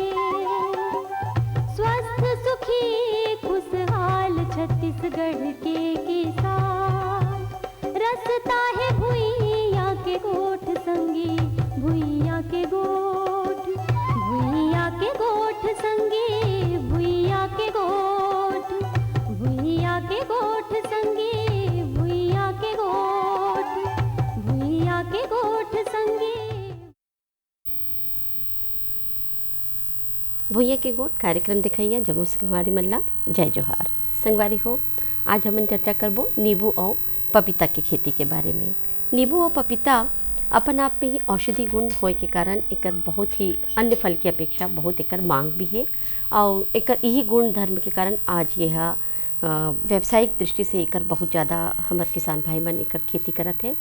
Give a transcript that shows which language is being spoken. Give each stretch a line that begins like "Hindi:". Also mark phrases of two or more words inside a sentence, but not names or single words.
Chhattisgarhi: स्वस्थ सुखी खुशहाल छत्तीसगढ़ के किसान, रसता है भुइया के गोठ संगे भुइया के गोठ, भुइया के गोठ संगे भुइया के गोठ, भुइया के गोठ संगे भुइया के गोठ, भुइया के गोठ संगे। भुइया के गोठ कार्यक्रम दिखाइया जगो संगवारी मल्ला जय जोहार। संगवारी हो, आज हम चर्चा करबो नींबू और पपीता की खेती के बारे में। नींबू और पपीता अपन आप में ही औषधि गुण होए के कारण एकर बहुत ही अन्य फल की अपेक्षा बहुत एकर मांग भी है और एकर यही गुण धर्म के कारण आज यह व्यावसायिक दृष्टि से एकर बहुत ज़्यादा हमार किसान भाई मन एकर खेती करत है।